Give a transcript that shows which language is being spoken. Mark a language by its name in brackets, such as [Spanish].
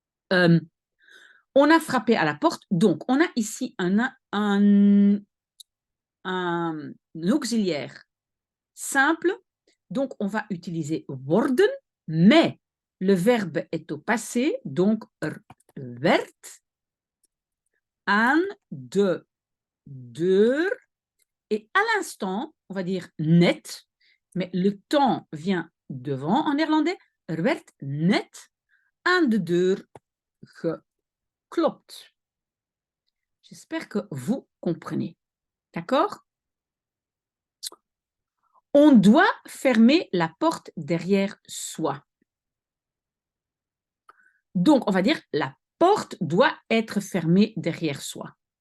[French] On a frappé à la porte, donc on a ici un auxiliaire simple, donc on va utiliser worden, mais le verbe est au passé, donc [Dutch] werd aan de deur [French] Et à l'instant, on va dire net, mais le temps vient devant en néerlandais. [Dutch] Er werd net aan de deur geklopt. [French] J'espère que vous comprenez. D'accord? On doit fermer la porte derrière soi. Donc, on va dire la porte doit être fermée derrière soi.